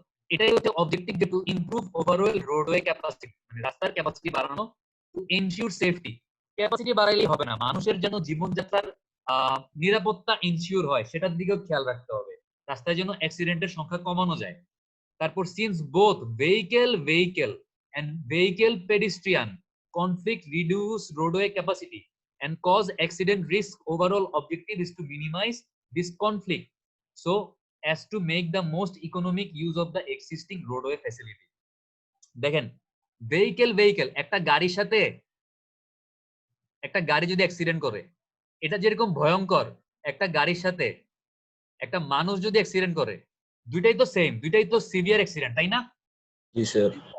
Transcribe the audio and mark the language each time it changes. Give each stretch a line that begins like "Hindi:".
Bangla: এটাই হচ্ছে অবজেক্টিভ, যে
English: to improve overall roadway capacity,
Bangla: মানে রাস্তার ক্যাপাসিটি বাড়ানো,
English: To ensure safety.
Bangla: ক্যাপাসিটি বাড়াইলেই হবে না, মানুষের যেন জীবনযাত্রার নিরাপত্তা এনশিওর হয় সেটার দিকেও খেয়াল রাখতে হবে, রাস্তায় যেন অ্যাক্সিডেন্টের সংখ্যা কমানো যায়।
English: তারপর since both vehicle and vehicle pedestrian conflict reduce roadway capacity and cause accident risk, overall objective is to minimize this conflict so as to make the most economic use of the existing roadway facility.
Bangla: দেখেন, vehicle একটা গাড়ির সাথে একটা গাড়ি যদি accident করে, এটা যেরকম ভয়ঙ্কর, একটা গাড়ির সাথে একটা মানুষ যদি অ্যাক্সিডেন্ট করে, দুইটাই তো সেম, দুইটাই তো সিভিয়ার অ্যাক্সিডেন্ট, তাই না? জি স্যার।